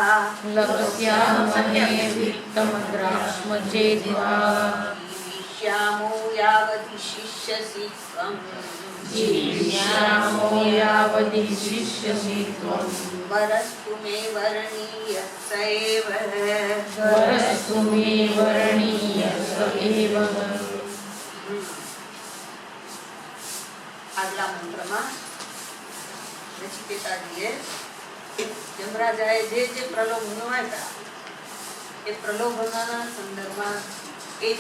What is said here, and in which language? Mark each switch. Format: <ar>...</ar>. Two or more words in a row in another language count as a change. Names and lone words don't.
<sa>जीविष्यामो यावदिशिष्यसि त्वं वरस्तु मे वरणीयः स एव આગલા</sa> <gu>મંત્રમાં નચિકેતાજીએ યમરાજાએ જે પ્રલોભનો આપ્યા એ પ્રલોભનોના સંદર્ભમાં એની</gu>